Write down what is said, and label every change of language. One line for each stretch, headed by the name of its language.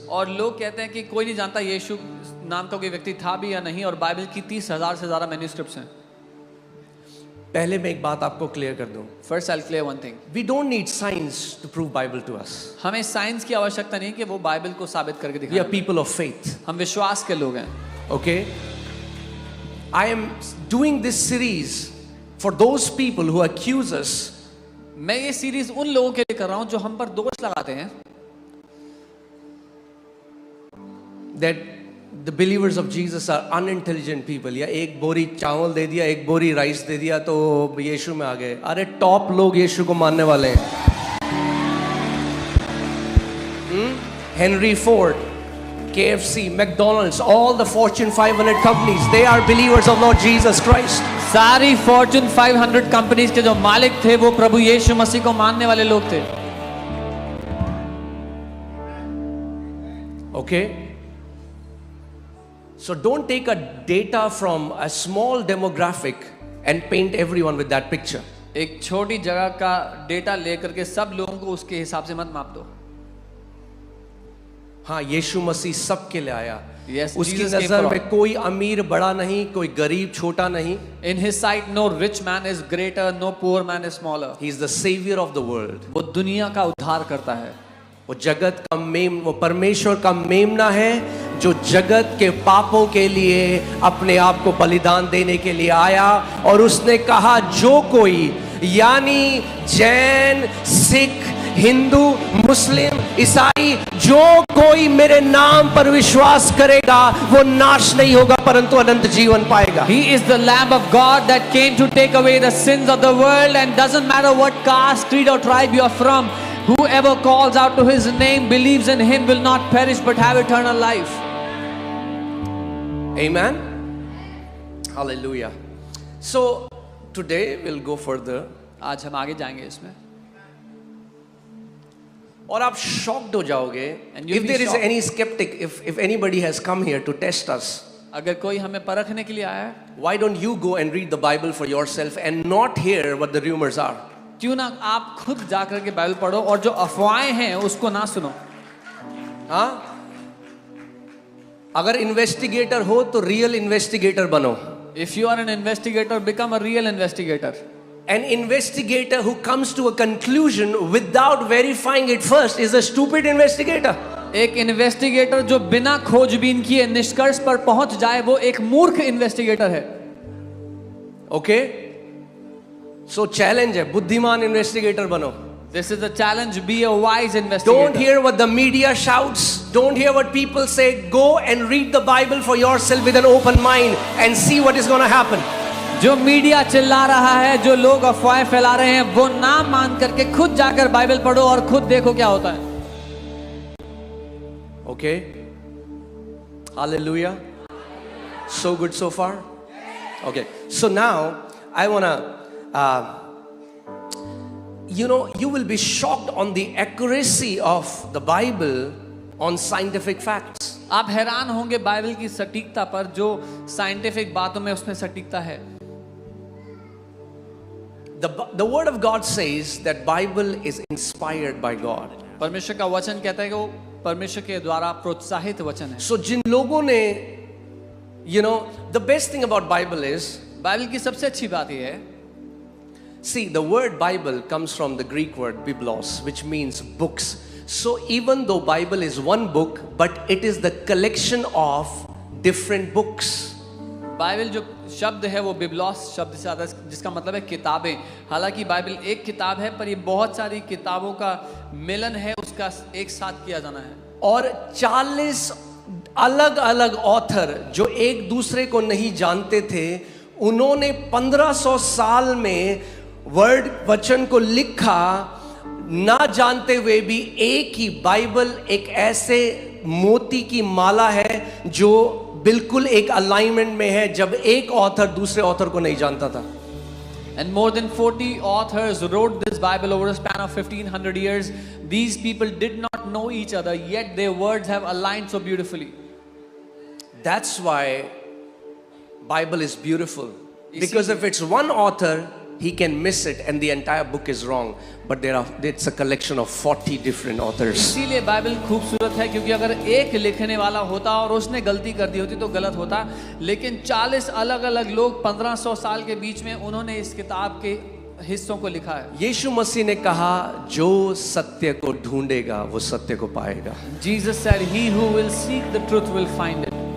Hindi: और लोग कहते हैं कि कोई नहीं जानता यीशु नाम का कोई व्यक्ति था भी या नहीं, और बाइबल की 30,000 से ज्यादा मैन्युस्क्रिप्ट्स हैं. पहले मैं एक बात आपको क्लियर कर दूं.
English: First I'll clear one thing. We don't need science to prove Bible to us.
Hindi: हमें साइंस की आवश्यकता नहीं कि वो बाइबल को साबित करके
English: We are
Hindi: दिखाए.
English: people of faith.
Hindi: हम विश्वास के लोग हैं.
English: Okay? I am doing this series for those people who accuse us.
Hindi: मैं ये सीरीज उन लोगों के लिए कर रहा हूं जो हम पर दोष लगाते हैं
English: That the believers of Jesus are unintelligent people.
Hindi: या एक बोरी चावल दे दिया, एक बोरी राइस दे दिया तो यीशु में आ गए. अरे टॉप लोग यीशु को मानने वाले हैं.
English: Henry Ford, KFC, McDonald's, all the Fortune 500 companies, they are believers of Lord Jesus Christ.
Hindi: सारी फॉर्च्यून 500 कंपनीज के जो मालिक थे वो प्रभु यीशु मसीह को मानने वाले लोग थे.
English: Okay? So don't take a data from a small demographic and paint everyone with that picture.
Hindi: एक छोटी जगह का डेटा लेकर के सब लोगों को उसके हिसाब से मत माप दो. हाँ, यीशु मसीह सबके लिए आया.
English: Yes,
Hindi: उसकी
English: Jesus came
Hindi: नजर
English: for
Hindi: में
English: all.
Hindi: कोई अमीर बड़ा नहीं, कोई गरीब छोटा नहीं.
English: In his sight, no rich man is greater, no poor man is smaller. He is the savior of the world.
Hindi: वो दुनिया का उद्धार करता है. वो जगत का वो परमेश्वर का मेमना है जो जगत के पापों के लिए अपने आप को बलिदान देने के लिए आया. और उसने कहा जो कोई, यानी जैन, सिख, हिंदू, मुस्लिम, ईसाई, जो कोई मेरे नाम पर विश्वास करेगा वो नाश नहीं होगा परंतु अनंत जीवन पाएगा.
English: He is the Lamb of God that came to take away the sins of the world, and doesn't matter what caste, creed or tribe you are from. Whoever calls out to his name, believes in him, will not perish but have eternal life. Amen. Hallelujah. So today we'll go further.
Hindi: आज हम आगे जाएंगे इसमें. और आप shocked हो जाओगे
English: And you'll if be there is shocked. any skeptic, if anybody has come here to test us.
Hindi: अगर कोई हमें परखने के लिए आया है,
English: Why don't you go and read the Bible for yourself and not hear what the rumors are?
Hindi: क्यों ना आप खुद जाकर के बाइबल पढ़ो और जो अफवाहें हैं उसको ना सुनो. हाँ, अगर इन्वेस्टिगेटर हो तो रियल इन्वेस्टिगेटर बनो.
English: If you are an investigator, become a real investigator. An investigator who comes to a conclusion without verifying it first is a stupid investigator.
Hindi: एक इन्वेस्टिगेटर जो बिना खोजबीन किए निष्कर्ष पर पहुंच जाए वो एक मूर्ख इन्वेस्टिगेटर है.
English: Okay?
Hindi: So challenge है, बुद्धिमान इन्वेस्टिगेटर बनो.
English: This is a challenge. Be a wise investigator. Don't hear what the media shouts. Don't hear what people say. Go and read the Bible for yourself with an open mind and see what is going to happen.
Hindi: जो media चिल्ला रहा है, जो लोग अफवाहें फैला रहे हैं, वो ना मान करके खुद जाकर बाइबल पढ़ो और खुद देखो क्या होता है.
English: Okay? Hallelujah. So good so far? Okay. So now I want to you will be shocked on the accuracy of the Bible on scientific facts.
Hindi: आप हैरान होंगे बाइबल की सटीकता पर, जो साइंटिफिक बातों में उसमें सटीकता है.
English: The word of God says that Bible is inspired by God.
Hindi: परमेश्वर का वचन कहता है कि वो परमेश्वर के द्वारा प्रोत्साहित वचन है.
English: So
Hindi: जिन लोगों ने
English: the best thing about Bible is,
Hindi: Bible की सबसे अच्छी बात यह है,
English: see, the word Bible comes from the Greek word biblos, which means books. So even though Bible is one book, but it is the collection of different books.
Hindi: Bible जो शब्द है वो बिबलॉस शब्द से आता है, जिसका मतलब है किताबें। हालांकि बाइबल एक किताब है, पर ये बहुत सारी किताबों का मिलन है, उसका एक साथ किया जाना है। और 40 अलग अलग ऑथर जो एक दूसरे को नहीं जानते थे, उन्होंने 1500 साल में वर्ड वचन को लिखा, ना जानते हुए भी। एक ही बाइबल एक ऐसे मोती की माला है जो बिल्कुल एक अलाइनमेंट में है, जब एक ऑथर दूसरे ऑथर को नहीं जानता था।
English: And more than 40 authors wrote this Bible over a span of 1500 years. These people did not know each other, yet their words have aligned so beautifully. That's why Bible is beautiful. Because if it's one author, he can miss it and the entire book is wrong. But it's a collection of 40 different authors.
Hindi: इसीलिए Bible खूबसूरत है, क्योंकि अगर एक लिखने वाला होता और उसने गलती कर दी होती तो गलत होता, लेकिन 40 अलग अलग लोग 1500 साल के बीच में उन्होंने इस किताब के हिस्सों को लिखा है। यीशु मसीह ने कहा, जो सत्य को ढूंढेगा वो सत्य को पाएगा।
English: Jesus said, "He who will seek the truth will find it."